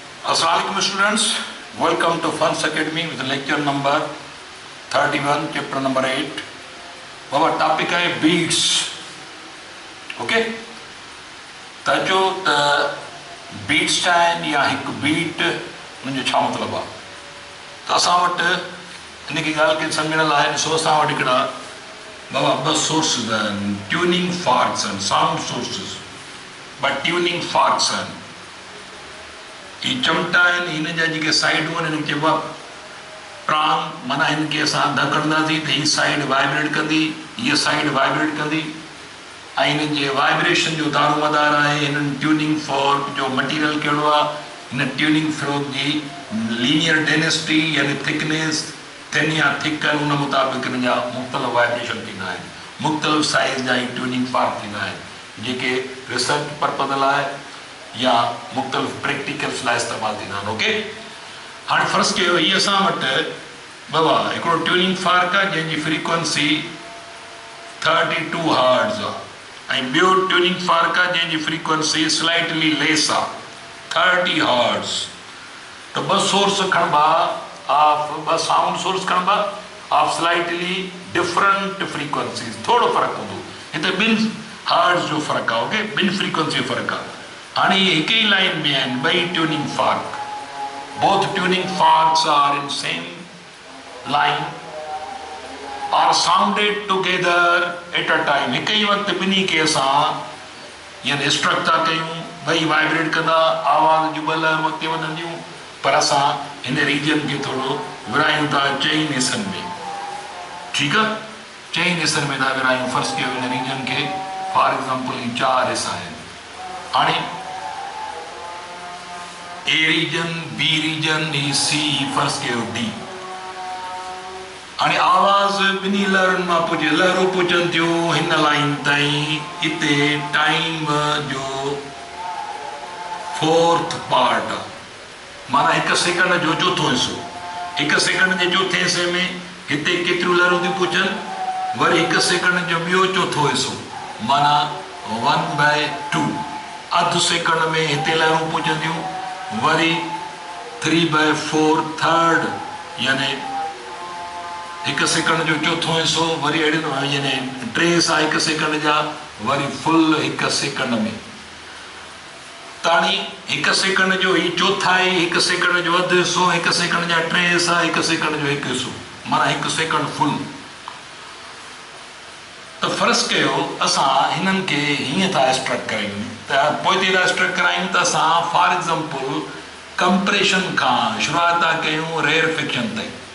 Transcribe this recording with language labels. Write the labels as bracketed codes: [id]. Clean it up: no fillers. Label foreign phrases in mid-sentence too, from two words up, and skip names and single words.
[en] Assalamualaikum students, welcome to Funds Academy with lecture number 31, chapter number 8. Our topic is beats. Okay? [sd] ताजो त [en] beats time [sd] या एक beat मुझे छा मतलब आ? तो असां वटि इन की ॻाल्हि खे सम्झण लाइ ॾिसो असां वटि हिकिड़ा बाबा ॿ सोर्सिस आहिनि, [en] tuning forks [sd] आहिनि, [en] sound sources, [sd] ॿ [en] tuning forks [sd] आहिनि. ये चमटा आहिनि, हिन जा जेके साइडूं आहिनि हिनखे चइबो आहे प्रांग, माना हिनखे असां धकड़ंदासीं त हीअ साइड वाइब्रेट कंदी, हीअ साइड वाइब्रेट कंदी ऐं हिन जे वाइब्रेशन जो दारोमदार आहे हिननि [en] tuning fork [sd] जो मटीरियल कहिड़ो आहे. हिन [en] tuning fork [sd] जी [en] linear density [sd] यानी थिकनेस थिन या थिक आहिनि, उन मुताबिक़ हिन जा मुख़्तलिफ़ वाइब्रेशन थींदा आहिनि, मुख़्तलिफ़ साइज़ जा ही [en] tuning fork [sd] थींदा आहिनि जेके [en] research purpose [sd] लाइ या मुख़्तलिफ़ प्रैक्टिकल्स लाइ इस्तेमालु थींदा आहिनि. ओके, हाणे फ़र्ज़ु कयो हीअ असां वटि बाबा हिकिड़ो [en] tuning fork [sd] आहे जंहिंजी फ्रीक्वेंसी 32 हर्ट्ज़ आहे ऐं ॿियो [en] tuning fork [sd] आहे जंहिंजी फ्रीक्वेंसी [en] slightly less [sd] आहे 30 हर्ट्ज़. त ॿ सोर्स खणबा ऑफ, ॿ साउंड सोर्स खणबा ऑफ [en] slightly different frequencies, [sd] थोरो फ़र्क़ु हूंदो, हिते ॿिनि हर्ट्ज़ जो फ़र्क़ु आहे. ओके, ॿिनि फ्रीक्वेंसी जो फ़र्क़ु आहे. हाणे इहे हिक ई लाइन में आहिनि ॿई [en] tuning fork, both tuning forks are in same line are sounded together at a time. [sd] हिक ई वक़्तु ॿिन्ही खे असां यानी स्ट्रक था कयूं, ॿई वाइब्रेट कंदा, आवाज़ जूं ॿ लहरूं अॻिते वधंदियूं, पर असां हिन रीजन खे थोरो विरायूं था चइनि हिसनि में. ठीकु आहे, चइनि हिसनि में था विरायूं. फ़र्ज़ु कयो हिन रीजन खे [en] for example [sd] ही 4 हिसा आहिनि. हाणे [en] A region, B region, [sd] ही सी, फ़र्ज़ु कयो डी. हाणे आवाज़ ॿिन्ही लहरुनि मां पुॼे, लहरूं पुॼनि थियूं हिन लाइन ताईं. हिते टाइम जो [en] 4th part [sd] आहे, माना 1 सेकंड जो चोथों हिसो. 1 सेकंड जे चोथे हिसे में हिते केतिरियूं लहरूं थियूं पुॼनि, वरी 1 सेकंड जो ॿियो चोथों हिसो माना 1/2. अधु सेकंड में हिते लहरूं पुॼंदियूं, वरी 3/4 थर्ड यानी 1 सेकंड जो चोथों हिसो, वरी अहिड़े यानी 3 हिसा 1 सेकंड जा, वरी फुल 1 सेकंड में. ताणी 1 सेकंड जो ही चोथाई, 1 सेकंड जो अधु हिसो, 1 सेकंड जा 3 हिसा, 1 सेकंड जो 1 हिसो, माना 1 सेकंड फुल. त फ़र्ज़ु कयो असां हिननि खे हीअं था स्ट्रक करायूं, त पोइ था स्ट्रक करायूं त असां [en] for example compression [sd] खां शुरूआति था कयूं रेयरफिक्शन ताईं.